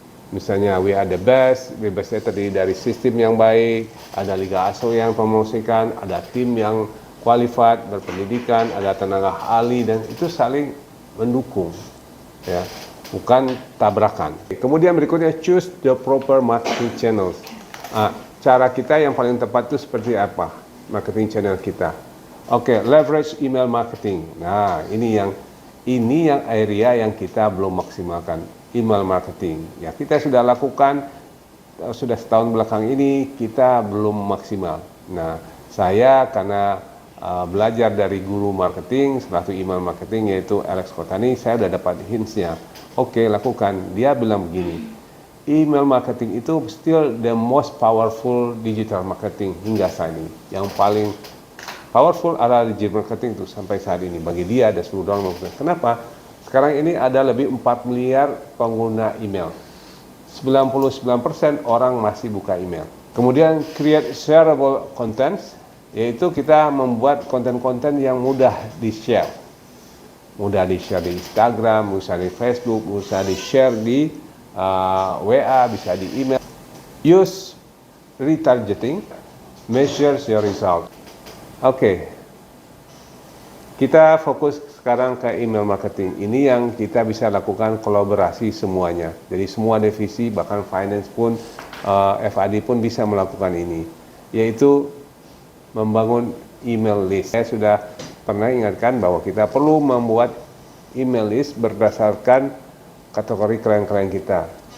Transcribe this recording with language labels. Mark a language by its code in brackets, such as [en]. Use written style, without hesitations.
[id] Misalnya, [en] we are the best [id] terdiri dari sistem yang baik, ada Liga ASO yang promosikan, ada tim yang qualified, berpendidikan, ada tenaga ahli, dan itu saling mendukung, ya, bukan tabrakan. Kemudian berikutnya, [en] choose the proper marketing channels. [id] Cara kita yang paling tepat itu seperti apa? Marketing channel kita. [en] Oke, leverage email marketing. [id] Nah, ini yang area yang kita belum maksimalkan. Email marketing. Ya, kita sudah lakukan, sudah setahun belakang ini kita belum maksimal. Nah, saya karena belajar dari guru marketing, satu email marketing yaitu Alex Kotani, saya udah dapat hintsnya. Oke, lakukan. Dia bilang begini, email marketing itu [en] still the most powerful digital marketing [id] hingga saat ini. Yang paling powerful adalah digital marketing itu sampai saat ini. Bagi dia ada seluruh orang. Kenapa? Sekarang ini ada lebih 4 miliar pengguna email. 99% orang masih buka email. Kemudian [en] create shareable contents, [id] yaitu kita membuat konten-konten yang mudah di-share. Mudah di-share di Instagram, bisa di Facebook, bisa di-share di WA, bisa di email. [en] Use retargeting, measures your result. [id] Oke. Kita fokus sekarang ke email marketing. Ini yang kita bisa lakukan kolaborasi semuanya. Jadi semua divisi, bahkan finance pun, FAD pun bisa melakukan ini. Yaitu membangun email list. Saya sudah pernah ingatkan bahwa kita perlu membuat email list berdasarkan kategori klien-klien kita.